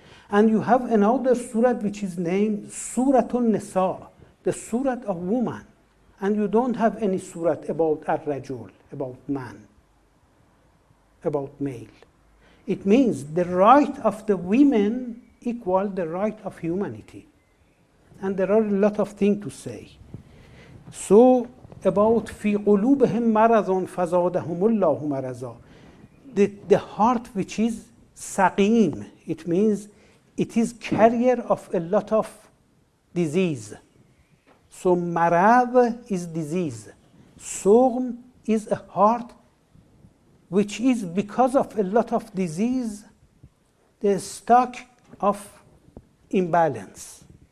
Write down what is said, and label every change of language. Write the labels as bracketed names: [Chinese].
[English] And you have another surat which is named Suratul Nisa, the surat of woman. And you don't have any surat about ar-rajul, about man, about male. It means the right of the women equal the right of humanity. And there are a lot of things to say. So about [Arabic] في قلوبهم مرض فزادهم الله مرضا. [English] The heart which is saqim, it means it is carrier of a lot of disease. So marad is disease. Sugm is a heart which is, because of a lot of disease, the stuck of imbalance.